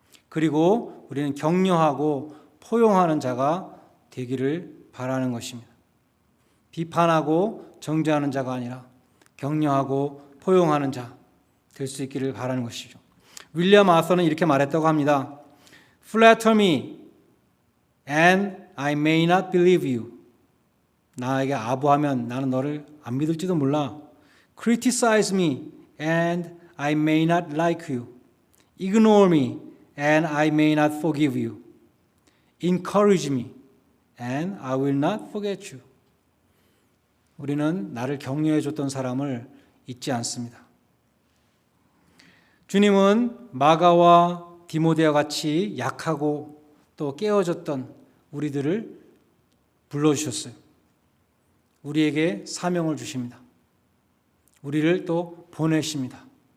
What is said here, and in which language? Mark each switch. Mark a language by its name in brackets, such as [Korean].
[Korean] 그리고 우리는 격려하고 포용하는 자가 되기를 바라는 것입니다. 비판하고 정죄하는 자가 아니라 격려하고 포용하는 자 될 수 있기를 바라는 것이죠. 윌리엄 아서는 이렇게 말했다고 합니다. [English] Flatter me and I may not believe you. [Korean] 나에게 아부하면 나는 너를 안 믿을지도 몰라. [English] Criticize me and I may not like you. Ignore me and I may not forgive you. Encourage me and I will not forget you. [Korean] 우리는 나를 격려해 줬던 사람을 잊지 않습니다. 주님은 마가와 디모데와 같이 약하고 또 깨어졌던 우리들을 불러주셨어요. 우리에게 사명을 주십니다. 우리를 또 보내십니다.